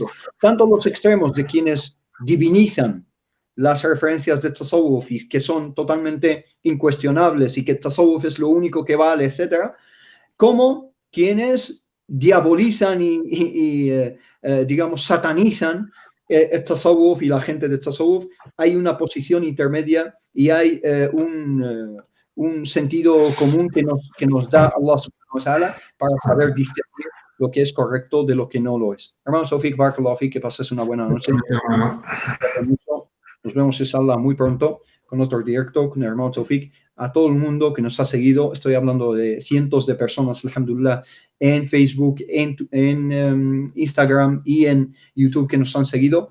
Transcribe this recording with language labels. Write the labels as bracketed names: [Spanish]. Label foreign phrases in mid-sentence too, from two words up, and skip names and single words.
[Spanish] Tanto los extremos de quienes divinizan las referencias de tasawwuf y que son totalmente incuestionables y que tasawwuf es lo único que vale, etcétera, como quienes diabolizan y digamos, satanizan el tasawwuf y la gente de tasawwuf. Hay una posición intermedia y hay un sentido común que nos da [Arabic] الله سبحانه وتعالى [Spanish] para saber distinguir lo que es correcto de lo que no lo es. Hermano Sofik, [Arabic] بارك الله فيك, [Spanish] que pases una buena noche. Nos vemos, inshallah, muy pronto con otro directo con el hermano Sofik. A todo el mundo que nos ha seguido, estoy hablando de cientos de personas, alhamdulillah, en Facebook, en Instagram y en YouTube que nos han seguido.